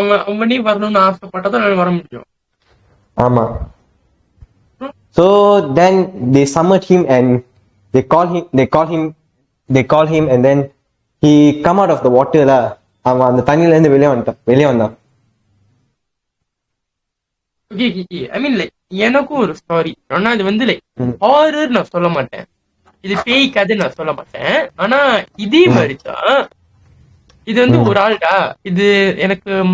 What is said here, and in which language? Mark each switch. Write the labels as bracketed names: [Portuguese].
[Tamil] அவனே வரணும்னு ஆசைப்பட்டதான் வர முடியும். ஆமா. [English] So then they summoned him and they call him and then he come out of the water la. [Tamil] அவன் அந்த தண்ணில இருந்து வெளியே வந்தான். ஐ மீன் லைக் எனக்கும் ஒரு ஸ்டோரி. ஆனா இது வந்து லைக் ஹாரர் நான் சொல்ல மாட்டேன், இது பேய் கதை நான் சொல்ல மாட்டேன். ஆனா இதே மாதிரிதான் இது வந்து ஒரு ஆள்டா. இது எனக்கு